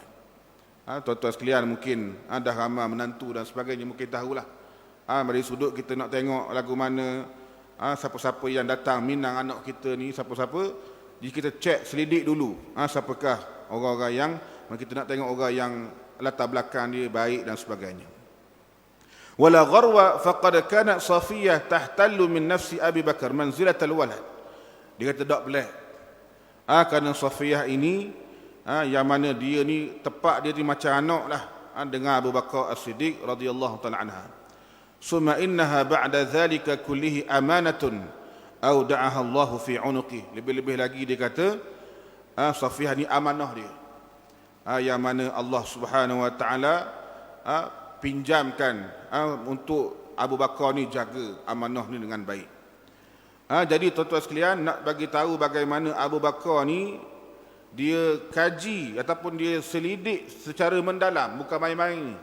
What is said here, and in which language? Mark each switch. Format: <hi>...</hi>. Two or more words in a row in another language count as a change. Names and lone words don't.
<ms>Tuan-tuan sekalian mungkin dah ramai menantu dan sebagainya, mungkin tahulah. Dari sudut kita nak tengok lagu mana, siapa-siapa yang datang minang anak kita ni, siapa-siapa. Jadi kita cek, selidik dulu, siapakah orang-orang yang kita nak tengok, orang yang latar belakang dia baik dan sebagainya.</ms> <ar>ولا غرو فقد كانت صفية تحل من نفس أبي بكر منزلة الولد.</ar> <ms>Dia kata tak pelik. Kerana Safiyah ini, yang mana dia ni tepat dia ni macam anak lah dengan Abu Bakar As-Siddiq</ms> <ar>رضي الله تعالى عنها. ثم إنها بعد ذلك كله أمانة أودعها الله في عنقي.</ar> <ms>Lebih-lebih lagi dia kata Safiyah ni amanah dia, yang mana Allah</ms> <ar>سبحانه وتعالى</ar> <ms>pinjamkan untuk Abu Bakar ni jaga amanah ni dengan baik. Jadi tuan-tuan sekalian, nak bagi tahu bagaimana Abu Bakar ni dia kaji ataupun dia selidik secara mendalam, bukan main-main ni.</ms>